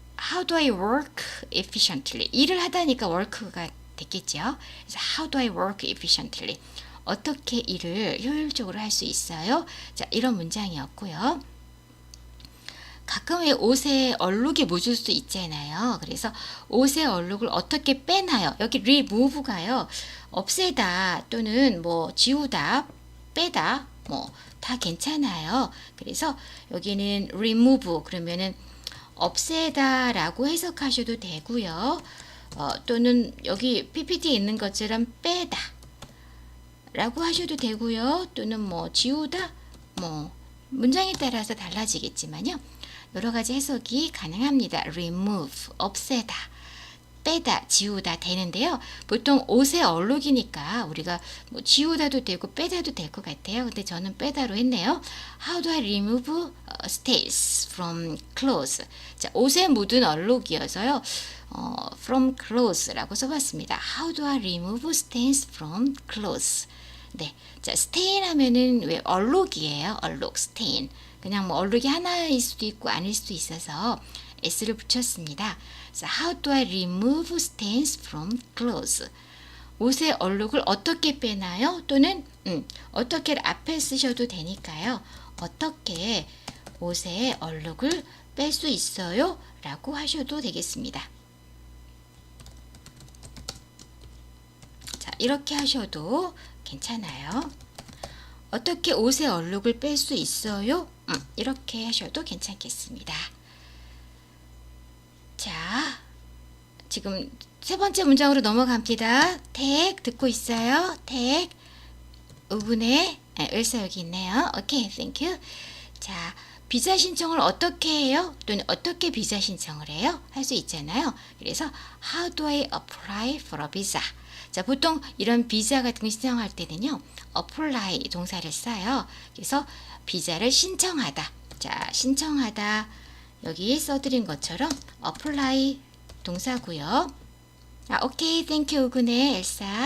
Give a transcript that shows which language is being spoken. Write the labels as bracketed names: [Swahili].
[English] How do I work efficiently? [Korean] 일을 하다니까 work가 됐겠죠. 그래서 [English] How do I work efficiently? [Korean] 어떻게 일을 효율적으로 할 수 있어요? 자, 이런 문장이었고요. 가끔 왜 옷에 얼룩이 묻을 수 있잖아요. 그래서 옷의 얼룩을 어떻게 빼나요? 여기 remove가요. 없애다 또는 뭐 지우다, 빼다 뭐 다 괜찮아요. 그래서 여기는 remove 그러면은 없애다라고 해석하셔도 되고요. 또는 여기 PPT에 있는 것처럼 빼다 라고 하셔도 되고요. 또는 뭐 지우다 뭐 문장에 따라서 달라지겠지만요. 여러 가지 해석이 가능합니다. remove 없애다, 빼다, 지우다 되는데요. 보통 옷의 얼룩이니까 우리가 뭐 지우다도 되고 빼다도 될 것 같아요. 근데 저는 빼다로 했네요. [English] How do I remove stains from clothes? [Korean] 자, 옷에 묻은 얼룩이어서요. [English] from clothes [Korean] 라고 써봤습니다. [English] How do I remove stains from clothes? [Korean] 네, 자, stain 하면은 왜 얼룩이에요. 얼룩, stain. 그냥 뭐 얼룩이 하나일 수도 있고 아닐 수도 있어서 s를 붙였습니다. [English] 그래서 how do I remove stains from clothes? [Korean] 옷의 얼룩을 어떻게 빼나요? 또는 어떻게 앞에 쓰셔도 되니까요. 어떻게 옷의 얼룩을 뺄 수 있어요? 라고 하셔도 되겠습니다. 자, 이렇게 하셔도 괜찮아요. 어떻게 옷의 얼룩을 뺄 수 있어요? 이렇게 하셔도 괜찮겠습니다. 자, 지금 세 번째 문장으로 넘어갑니다. take 듣고 있어요. take 의문의 을사 여기 있네요. [English] 오케이, thank you. [Korean] 자, 비자 신청을 어떻게 해요? 또는 어떻게 비자 신청을 해요? 할 수 있잖아요. 그래서 [English] how do I apply for a visa? [Korean] 자, 보통 이런 비자 같은 거 신청할 때는요, apply 동사를 써요. 그래서 비자를 신청하다. 자, 신청하다. 여기 써드린 것처럼 apply 동사고요. 아, 오케이, [English] thank you, [Korean] 우근의 엘사.